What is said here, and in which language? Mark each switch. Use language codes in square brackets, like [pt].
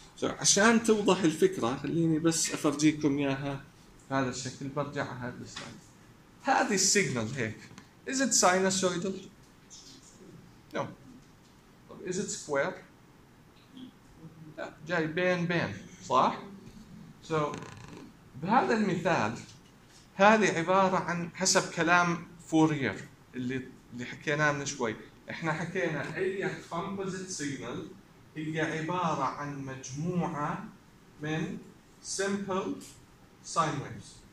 [ar] عشان توضح الفكرة خليني بس أفرجيكم إياها بهذا الشكل، برجع على هذا السلايد. هذه السيجنال هيك، [en] is it sinusoidal؟ No. Is it square؟ [ar] لا، جاي بين بين، صح؟ So بهذا المثال هذه عبارة عن حسب كلام فورير اللي حكيناه من شوي، إحنا حكينا أي كومبوزيت سيجنال هي عبارة عن مجموعة من simple sine waves،